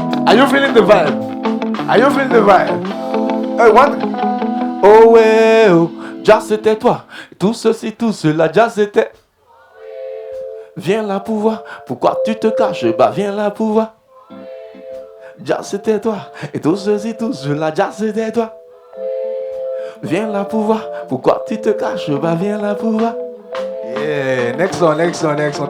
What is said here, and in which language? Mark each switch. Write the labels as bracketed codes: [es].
[en] Are you feeling the vibe? Are you feeling the vibe? Hey, what? [fr] Oh ouais, oh. Déjà c'était toi. Tout ceci, tout cela, déjà c'était. Viens là pour voir. Pourquoi tu te caches? Bah viens là pour voir. Déjà c'était toi. Et tout ceci, tout cela, déjà c'était toi. Viens là pour voir. Pourquoi tu te caches? Bah viens là pour voir. [en] Yeah, next one, next one, next one.